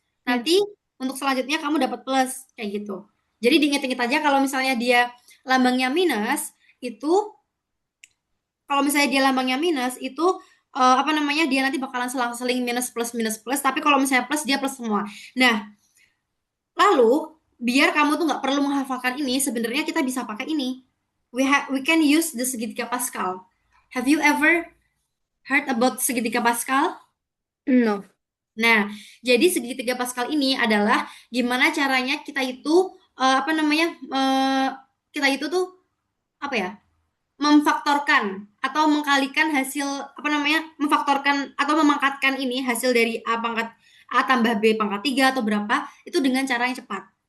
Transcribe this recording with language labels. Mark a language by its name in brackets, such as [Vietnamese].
[Indonesian] Nanti untuk selanjutnya kamu dapat plus kayak gitu. Jadi diinget-inget aja kalau misalnya dia lambangnya minus, itu kalau misalnya dia lambangnya minus itu apa namanya, dia nanti bakalan selang-seling minus plus, tapi kalau misalnya plus dia plus semua. Nah, lalu biar kamu tuh nggak perlu menghafalkan ini, sebenarnya kita bisa pakai ini. [English] We can use the segitiga Pascal. Have you ever heard about segitiga Pascal? No. [Indonesian] Nah, jadi segitiga Pascal ini adalah gimana caranya kita itu apa namanya, kita itu tuh apa ya, memfaktorkan atau mengkalikan hasil, apa namanya, memfaktorkan atau memangkatkan ini hasil dari A pangkat A tambah B pangkat 3 atau berapa itu dengan cara yang cepat.